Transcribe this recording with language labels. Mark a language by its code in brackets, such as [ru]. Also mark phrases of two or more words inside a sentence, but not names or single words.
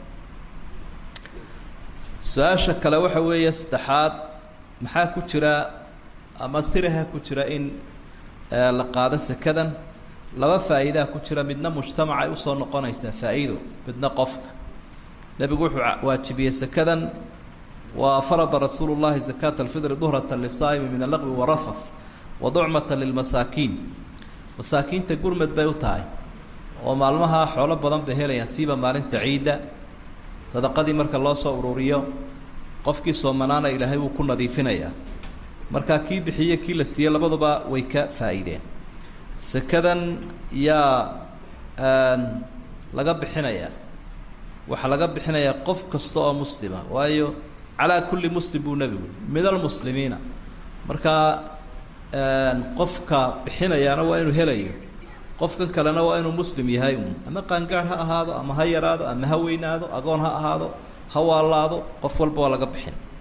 [so] su'aasha kale waxa weeye saddexaad maxaa ku jira ama siraha ku jira in la qaado sakadan laba faa'iido ku jira midna mujtamaca ay u soo noqonaysa faa'iido midna qofka nabigu wuxuu waajibiyay sakadan [ar] وفرض رسول الله زكاة الفطر طهرة للصائم من اللغو والرفث وطعمة للمساكين [so] masaakinta gurmad bay u tahay oo maalmaha xoolo badan bay helayaan siiba maalinta ciida sadaqadii marka loo soo ururiyo qofkii soomanaana ilaahay uu ku nadiifinayaa marka kii bixiye kii la siiyay labaduba way ka faa'iideen sakadan yaa laga bixinaya waxa laga bixinaya qof kasta oo muslima waayo [ar] على كل مسلم [so] buu nabigu [ar] من المسلمين [so] marka qofka bixinayana waa inuu helayo qofkan kalena waa inuu muslim yahay ama qaangaar ha ahaado ama ha yaraado ama ha weynaado agoon ha ahaado ha waalaado qof walba waa laga bixin